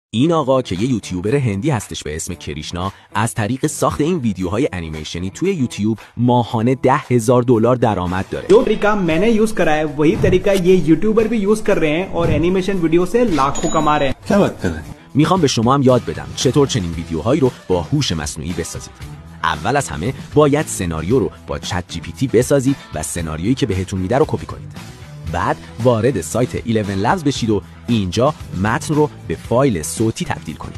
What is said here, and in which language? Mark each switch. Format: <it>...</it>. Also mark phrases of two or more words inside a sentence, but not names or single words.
<fa>این آقا که یه یوتیوبر هندی هستش به اسم کریشنا، از طریق ساخت این ویدیوهای انیمیشنی توی یوتیوب ماهانه $10,000 درآمد داره.</fa> <hi>जो तरीका मैंने यूज करा है वही तरीका ये यूट्यूबर भी यूज कर रहे हैं और एनिमेशन वीडियो से लाखों कमा रहे हैं. क्या बात कर रहे हैं؟</hi> <fa>میخوام به شما هم یاد بدم چطور چنین ویدیوهایی رو با هوش مصنوعی بسازید. اول از همه باید سناریو رو با چت جی پی تی بسازید و سناریویی که بهتون میده رو کپی کنید. بعد وارد سایت 11 لبز بشید و اینجا متن رو به فایل صوتی تبدیل کنید.</fa>